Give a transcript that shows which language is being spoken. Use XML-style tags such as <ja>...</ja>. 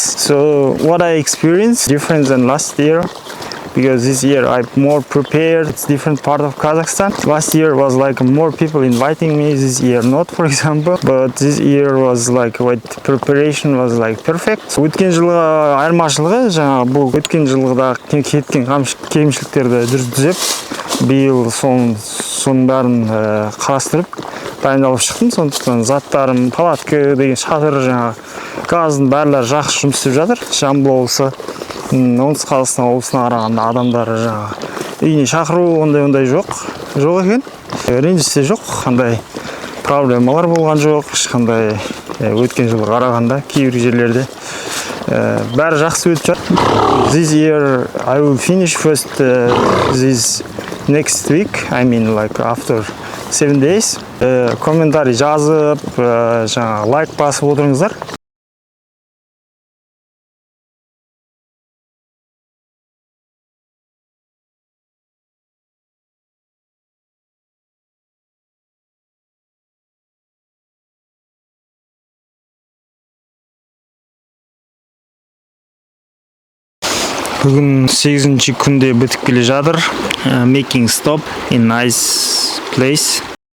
<en>So what I experienced different than last year, because this year I'm more prepared. It's different part of Kazakhstan. Last year was like more people inviting me. This year not, for example. But this year was like with preparation was like perfect.</en> <kk>Өткен жылғы айырмашылығы жаңағы бұл өткен жылғыда кеткен кемшіліктерді түзеп, биыл соның бәрін қарастырып дайындалып шықтым. Сондықтан заттарым, палатка деген шатыр, жаңағы газдың барлары жақсы жұмыс істеп жатыр. Жамбыл облысы, оңтүстік Қазақстан облысына қарағанда адамдары жаңағы үйіне шақыру ондай жоқ екен. Ренжісе жоқ, қандай проблемалар болған жоқ, ешқандай өткен жылға қарағанда кейбір жерлерде бәрі жақсы өтіп жатыр.</kk> <en>This year I will finish first this next week. I mean like after 7 days.</en> <kk>Комментарий жазып, жаңағы лайк басып отырыңыздар. Бүгін 8-ші күнде бітіп келе жатыр.</kk> <en>Making stop in nice place.</en>